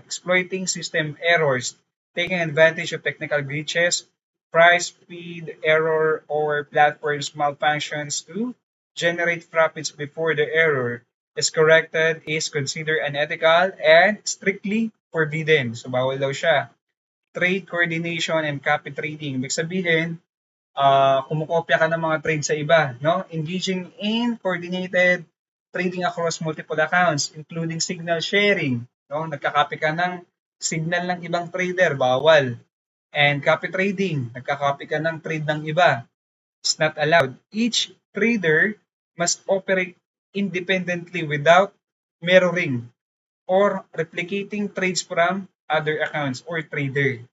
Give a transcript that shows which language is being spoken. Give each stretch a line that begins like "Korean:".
English: Exploiting system errors, taking advantage of technical glitches, price speed error, or platforms malfunctions to generate profits before the error is corrected is considered unethical and strictly forbidden. So,
Filipino: bawal daw siya.
English: Trade coordination and copy trading.
Filipino: Ibig sabihin, kumukopya ka ng mga trade sa iba, no?
English: Engaging in coordinated trading across multiple accounts, including signal sharing, no?
Filipino: Nagka-copy ka ng signal ng ibang trader, bawal.
English: And copy trading,
Filipino: nagka-copy ka ng trade ng iba.
English: It's not allowed. Each trader must operate independently without mirroring or replicating trades from other accounts or trader.